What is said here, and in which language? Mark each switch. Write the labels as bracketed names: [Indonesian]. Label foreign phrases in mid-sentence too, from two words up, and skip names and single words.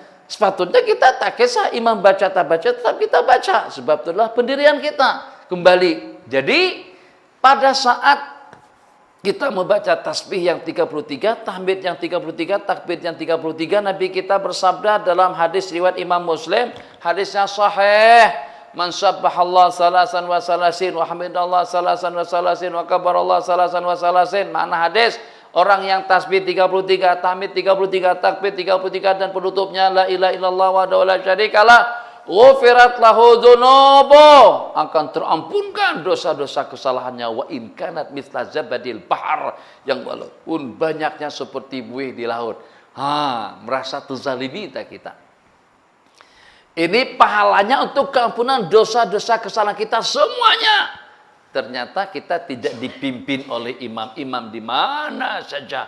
[Malay] Sepatutnya kita tak kisah imam baca tak baca, tetap kita baca. Sebab itulah pendirian kita. Kembali. Jadi pada saat kita membaca tasbih yang 33, tahmid yang 33, takbir yang 33, Nabi kita bersabda dalam hadis riwayat Imam Muslim, hadisnya sahih. [Arabic] من سبح الله ثلاثا وثلاثين وحمد الله ثلاثا وثلاثين وكبر الله ثلاثا وثلاثين. [Malay] Makna hadis, orang yang tasbih 33, tahmid 33, takbir 33 dan penutupnya [Arabic] لا إله إلا الله وحده لا شريك له غفرت له ذنوبه, [Malay] akan terampunkan dosa-dosa kesalahannya. [Arabic] وإن كانت مثل زبد البحر, [Malay] yang walaupun banyaknya seperti buih di laut. Merasa terzalimi kita. Ini pahalanya untuk keampunan dosa-dosa kesalahan kita semuanya. Ternyata kita tidak dipimpin oleh imam-imam di mana saja.